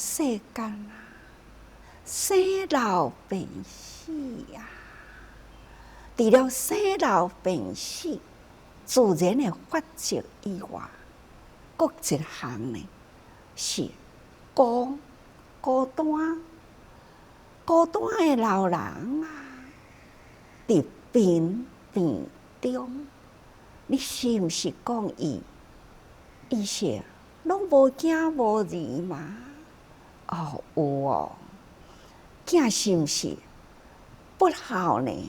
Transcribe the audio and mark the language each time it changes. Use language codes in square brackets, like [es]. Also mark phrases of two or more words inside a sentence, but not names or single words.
[nan] 世间啊，生老病死啊，除了生老病死自然的法则以外，各一项呢是孤单的老人啊，伫病中，你是毋是讲伊是拢无惊无疑嘛？哦，有哦。囝是毋是不孝呢？